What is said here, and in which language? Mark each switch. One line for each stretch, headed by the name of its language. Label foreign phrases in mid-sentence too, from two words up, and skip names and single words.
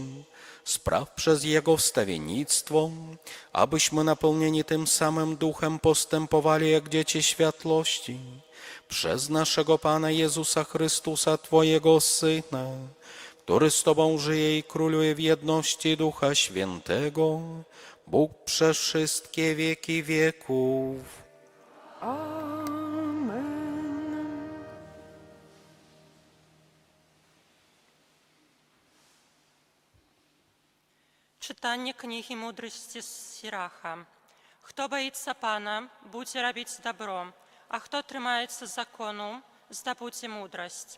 Polish: Spraw przez Jego wstawiennictwo, abyśmy napełnieni tym samym duchem postępowali jak dzieci światłości. Przez naszego Pana Jezusa Chrystusa, Twojego Syna, który z Tobą żyje i króluje w jedności Ducha Świętego, Bóg przez wszystkie wieki wieków. Amen.
Ukrainian: Читання книги мудрості Сіраха. Хто боїться Пана, буде робити добро, а хто тримається закону, здобуде мудрость.